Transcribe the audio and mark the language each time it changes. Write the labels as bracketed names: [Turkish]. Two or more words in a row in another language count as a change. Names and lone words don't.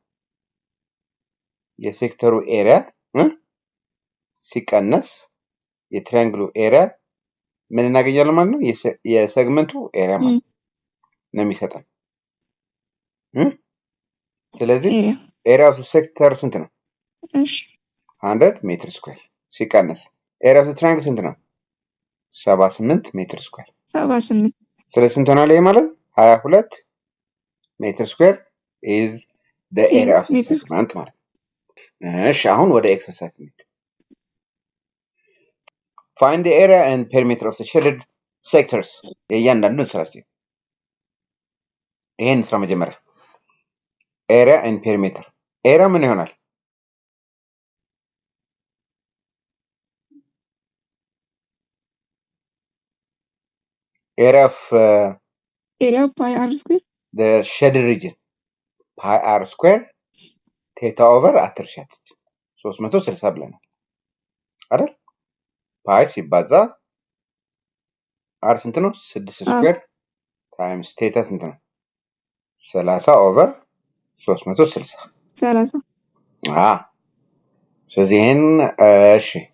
[Amharic] የሴክተሩ ኤሪያ ሲቀነስ የትሪያንግሉ ኤሪያ ምን እናገኛለን ማለት ነው የሴግመንቱ ኤሪያ ማለት ነው የሚሰጠን ስለዚህ [English] area of sector [Amharic] ስንት ነው 100 [English] meter square [Amharic] ሲቀነስ [English] area of triangle [Amharic] ስንት ነው 78 [English] meter square [Amharic] 78 ስለዚህ ስንት ሆናል ይሄ ማለት 22 [English] meter square is the area of the segment [Amharic] ማለት እሺ አሁን ወደ ኤክሰርሳይዝ እንሂድ [English] find the area and perimeter of the shaded sectors [Amharic] የእያንዳንዱን ስራ እስቲ ይሄን ስራ መጀመሪያ [English] area and perimeter area [Amharic] ምን ይሆናል [English] area of pi r square the shaded region pi r square theta over አትርሻት 360 [Amharic] ብለናል አይደል [English] ፓይ [Amharic] ሲባዛ [English] r [Amharic] ስንት ነው [English] 6 square times theta [Amharic] ስንት ነው [English] 30 ኦቨር 360 [Amharic] ስለዚህ ይሄን እሺ